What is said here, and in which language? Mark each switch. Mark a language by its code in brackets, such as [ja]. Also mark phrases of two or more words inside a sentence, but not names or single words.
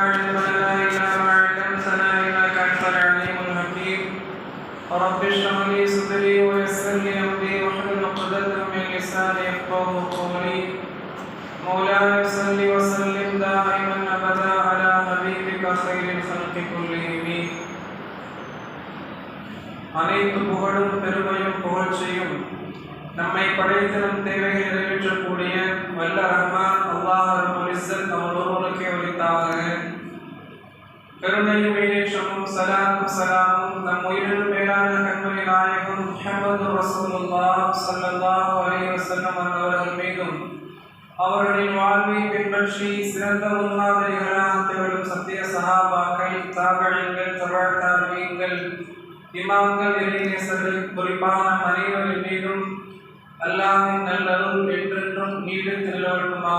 [ar] علم لنا إلا ما علمتنا إنك أنت العليم الحكيم رب اشرح لي صدري ويسر لي أمري واحلل عقدة من لساني يفقهوا قولي مولاي صل وسلم دائما أبدا على حبيبك خير الخلق كلهم [ta] அனைத்து புகழும் பெருமையும் புகழ்ச்சியும் நம்மை படைத்து நம் தேவைகளை நிறைவேற்றக்கூடிய வல்ல ரஹ்மான் அல்லாஹ் [ar] رب العزة [ta] அவர்களுக்கே உரித்தாக. கருணையும் ஈரேற்றமும் சலாமும் நம் உயிரினும் மேலான கண்மணி நாயகம் முஹம்மது [ar] رسول الله صلى الله عليه وسلم [ta] அவர்கள் மீதும் அவர்களின் வாழ்வை பின்பற்றி சிறந்த முன்மாதிரிகளாக திகழும் சத்திய சஹாபாக்கள், தாபிஈன்கள், தபஅத் தாபிஈன்கள், இமாம்கள், இறைநேசர்கள் குறிப்பான அனைவரின் மீதும் அல்லாஹ்வின் நல்லருள் என்றென்றும் நீடித்து நிலவட்டுமாக.